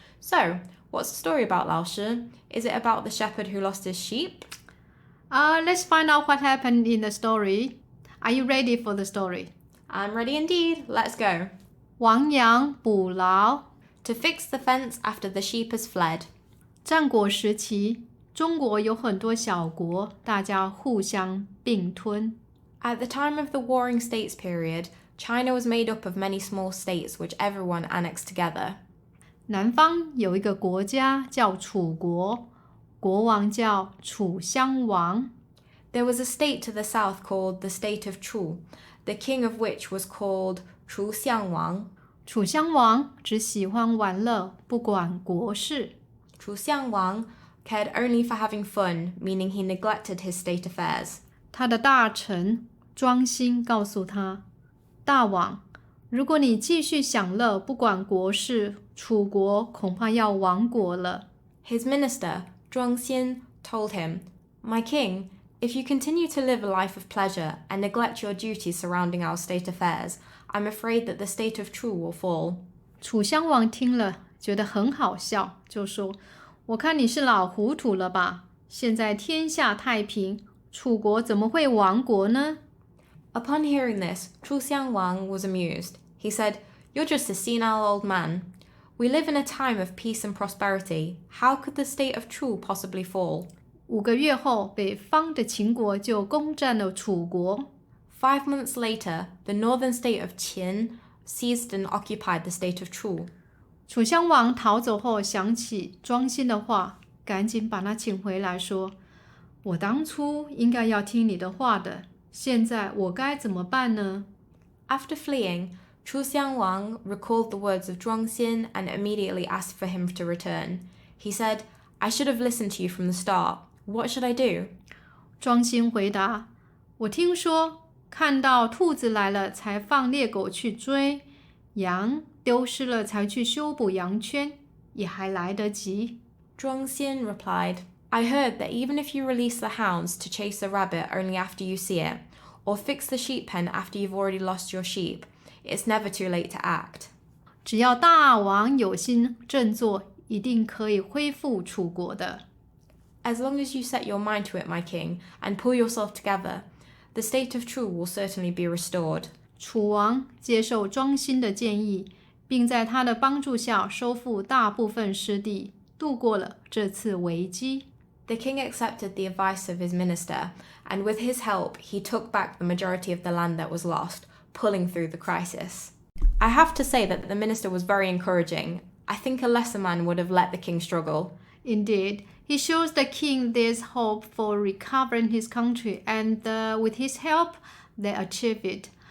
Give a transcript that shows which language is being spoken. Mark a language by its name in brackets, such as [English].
[English] So, what's the story about, 老师? Is it about the shepherd who lost his sheep? Let's find out what happened in the story. Are you ready for the story? I'm ready indeed. Let's go. [Chinese] 亡羊补牢. [English] To fix the fence after the sheep has fled. [Chinese] 战国时期，中国有很多小国，大家互相并吞。 [English] At the time of the Warring States period, China was made up of many small states which everyone annexed together. [Chinese] 南方有一个国家叫楚国，国王叫楚襄王。 [English] There was a state to the south called the state of Chu, the king of which was called 楚襄王. [Chinese] 楚襄王只喜欢玩乐，不管国事。 [English] 楚襄王 cared only for having fun, meaning he neglected his state affairs. [Chinese] 他的大臣庄辛告诉他，大王，如果你继续享乐，不管国事，楚国恐怕要亡国了。 [English] His minister, Zhuang Xin, told him, My king, If you continue to live a life of pleasure and neglect your duties surrounding our state affairs, I'm afraid that the state of Chu will fall. [Chinese] 楚襄王听了，觉得很好笑，就说：“我看你是老糊涂了吧？现在天下太平，楚国怎么会亡国呢？” [English] Upon hearing this, Chu Xiangwang was amused. He said, "You're just a senile old man. We live in a time of peace and prosperity. How could the state of Chu possibly fall?" [Chinese] 5个月后，北方的秦国就攻占了楚国。 [English] 5 months later, the northern state of Qin seized and occupied the state of Chu. [Chinese] 楚襄王逃走后，想起庄辛的话，赶紧把他请回来，说：“我当初应该要听你的话的，现在我该怎么办呢？” [English] After fleeing, Chu Xiangwang recalled the words of Zhuangxin and immediately asked for him to return. He said, "I should have listened to you from the start. What should I do?" [Chinese] 庄辛回答：“我听说，看到兔子来了才放猎狗去追，羊丢失了才去修补羊圈，也还来得及。” [English] Zhuangxin replied, "I heard that even if you release the hounds to chase a rabbit only after you see it, or fix the sheep pen after you've already lost your sheep, it's never too late to act." [Chinese] 只要大王有心振作，一定可以恢复楚国的。 [English] As long as you set your mind to it, my king, and pull yourself together, the state of Chu will certainly be restored. [Chinese] 楚王接受庄辛的建议，并在他的帮助下收复大部分失地，度过了这次危机。 [English] The king accepted the advice of his minister, and with his help, he took back the majority of the land that was lost, pulling through the crisis. I have to say that the minister was very encouraging. I think a lesser man would have let the king struggle. Indeed, he shows the king there's hope for recovering his country, and with his help, they achieve it.